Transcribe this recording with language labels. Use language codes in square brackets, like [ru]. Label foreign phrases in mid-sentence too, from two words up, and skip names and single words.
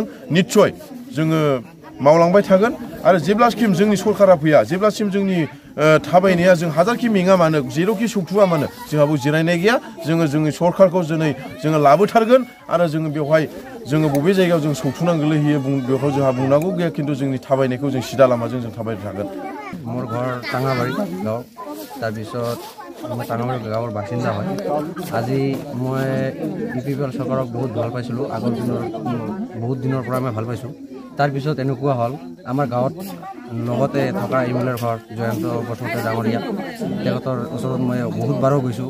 [brx] निस्सय जोङो मावलांबाय थागोन आरो जेब्लासिम जोंनि सरकारा फैया, जेब्लासिम जोंनि थाबायनाया जों हाजारखि मेङा मानो जेरावखि सौथुआ मानो जोंहाबो जिरायनाय गैया। जोङो जोंनि सरकारखौ दिनै जोङो लाबोथारगोन आरो जोङो बेवहाय जोङो बबे जायगायाव जों सौथुनां गोलैहैयो बेवहाय जोंहा बुंनांगौ गैया, खिन्थु जोंनि थाबायनायखौ जों सिदा लामाजों जों थाबायबाय थागोन। [as] মোৰ ঘৰ টাঙাবাৰী গাঁও, তাৰপিছত মই টাঙাবাৰী গাঁৱৰ বাসিন্দা হয়। আজি মই বিপিএল চৰকাৰক বহুত ভাল পাইছিলোঁ, আগৰ দিনৰ বহুত দিনৰ পৰা মই ভাল পাইছোঁ। তাৰপিছত এনেকুৱা হ'ল আমাৰ গাঁৱত লগতে থকা এমএলএৰ ঘৰ জয়ন্ত বসুমতাৰী ডাঙৰীয়া, তেখেতৰ ওচৰত মই বহুতবাৰো গৈছোঁ।